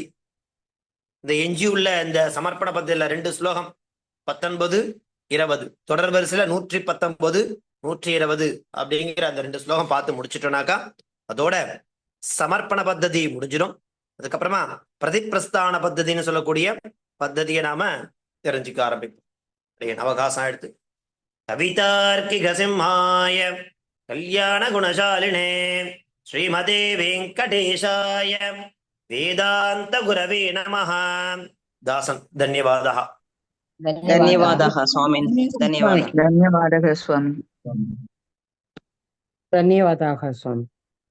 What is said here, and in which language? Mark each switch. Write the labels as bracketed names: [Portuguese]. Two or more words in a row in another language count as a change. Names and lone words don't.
[Tamil] இந்த எஞ்சியுள்ள இந்த சமர்ப்பண பத்தியில 2 ஸ்லோகம் 19, 20 தொடர் வரிசையில 119, 120 அப்படிங்கிற அந்த 2 ஸ்லோகம் பார்த்து முடிச்சிட்டோம்னாக்கா அதோட சமர்ப்பண பத்ததி முடிஞ்சிடும். அதுக்கப்புறமா பிரதிப்பிரஸ்தான பத்ததின்னு சொல்லக்கூடிய பத்ததியை நாம தெரிஞ்சுக்க ஆரம்பிப்போம். அவகாசம் எடுத்து [Sanskrit] कवितार्किक सिंहाय कल्याण गुणशालिने श्रीमते वेङ्कटेशाय वेदान्त गुरवे नमः. [Tamil] தாசன் தன்யவாதः. [Sanskrit] धन्यवादः स्वामिन् धन्यवादः धन्यवादः स्वामी. धन्यवादाः स्वामी।